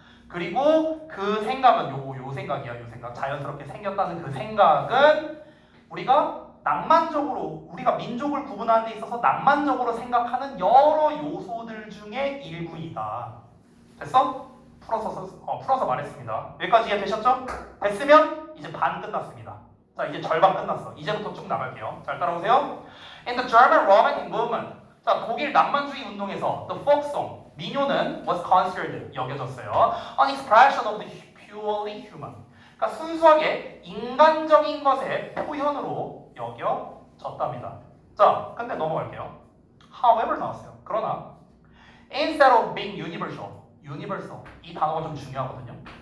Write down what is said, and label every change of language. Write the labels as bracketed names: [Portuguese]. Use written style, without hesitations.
[Korean] 그리고 그 생각은 요 생각이야. 요 생각, 자연스럽게 생겼다는 그 생각은 우리가 낭만적으로, 우리가 민족을 구분하는 데 있어서 낭만적으로 생각하는 여러 요소들 중에 일부이다. 됐어? 풀어서 말했습니다. 여기까지 이해되셨죠? 됐으면 이제 반 끝났습니다. 자, 이제 절반 끝났어. 이제부터 쭉 나갈게요. 잘 따라오세요. [English] In the German Romantic Movement, [Korean] 자, 독일 낭만주의 운동에서 [English] the folk song, [Korean] 민요는 [English] was considered, [Korean] 여겨졌어요. [English] An expression of the purely human. [Korean] 그러니까 순수하게 인간적인 것의 표현으로 여겨졌답니다. 자, 근데 넘어갈게요. However 나왔어요. 그러나 [English] instead of being universal, [Korean] 이 단어가 좀 중요하거든요.